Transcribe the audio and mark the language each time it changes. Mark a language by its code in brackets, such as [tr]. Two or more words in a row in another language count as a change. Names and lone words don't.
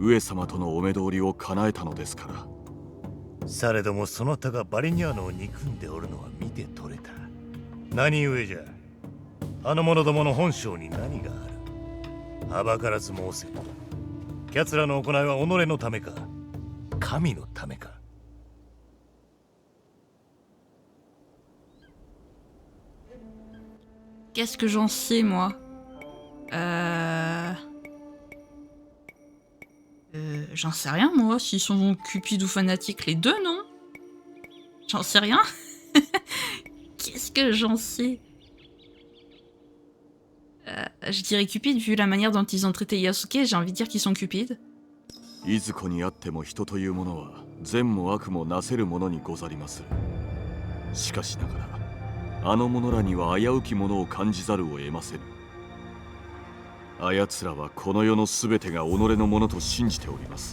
[ja] 上様とのお目通りを叶えたのですから。されどもそなたがバリニャーノを憎んでおるのは見て取れた。何故じゃ。あの者どもの本性に何がある。はばからず申せ。奴らの行いは己のためか、神のためか。 [fr] Qu'est-ce que j'en sais, moi? J'en sais rien, moi. S'ils sont cupides ou fanatiques, les deux, non? J'en sais rien. Qu'est-ce que j'en sais? Je dirais cupides, vu la manière dont ils ont traité Yasuke, j'ai envie de dire qu'ils sont cupides. [ja] いずこにあっても人というものは善も悪もなせるものにござります。しかしながらあの者らには危うきものを感じざるを得ませぬ。あやつらはこの世のすべてが己のものと信じております。